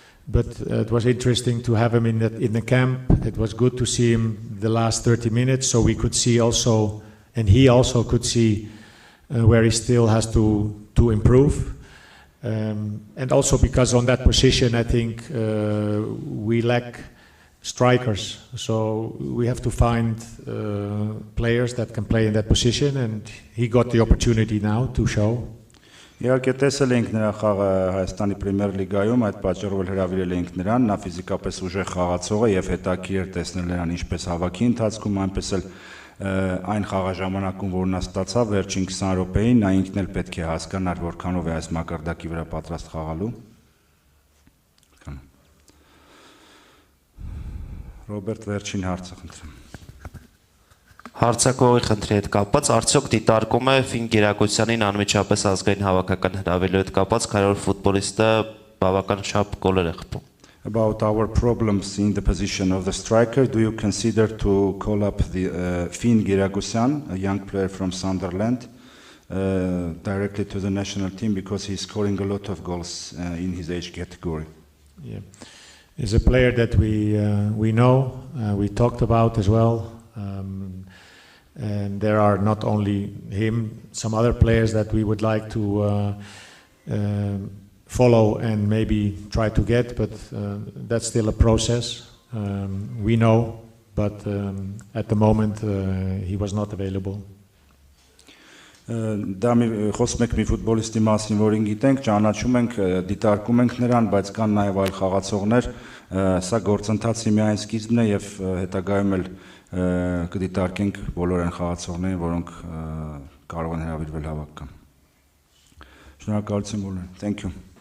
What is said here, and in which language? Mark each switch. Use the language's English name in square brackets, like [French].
[English] But it was interesting to have him in the camp. It was good to see him the last 30 minutes, so we could see also, and he also could see where he still has to improve. And also because on that position, I think we lack strikers. So we have to find players that can play in that position, and he got the opportunity now to show. [Armenian] Իհարկե տեսել ենք նրա խաղը Հայաստանի Պրեմիեր լիգայում, այդ պատճառով հրավիրել ենք նրան, նա ֆիզիկապես ուժեղ խաղացող է եւ հետաքրքիր էր տեսնել նրան ինչպես հավաքի ընթացքում, այնպես էլ այն խաղաժամանակում, որ նա ստացավ վերջին 20 րոպեին, նա ինքն էլ պետք է հասկանար որքանով է այս մակարդակի վրա պատրաստ խաղալու։ Ռոբերտ, վերջին հարցը խնդրեմ։ Հարցակողի խնդրի հետ կապված, արդյոք դիտարկում է Ֆին Գերակոսյանին անմիջապես ազգային հավաքական հրավիրելու հետ կապված, քանի որ ֆուտբոլիստը բավական շապ գոլեր է խփում։ [English] About our problems in the position of the striker, do you consider to call up the Finn Giragosyan, a young player from Sunderland, directly to the national team because he's scoring a lot of goals in his age category? Yeah, he's a player that we know, we talked about as well. And there are not only him, some other players that we would like to follow and maybe try to get, but that's still a process. We know, but at the moment he was not available. [Armenian] Դա խոսում ենք մի ֆուտբոլիստի մասին, որին գիտենք, ճանաչում ենք, դիտարկում ենք նրան, բայց կան նաև այլ խաղացողներ, սա գործընթացի միայն սկիզբն է եւ հետագայում էլ կդիտարկենք բոլոր այն խաղացողներին, որոնք կարող են հրավիրվել հավաքական։ Շնորհակալություն բոլորին։ [English] Thank you.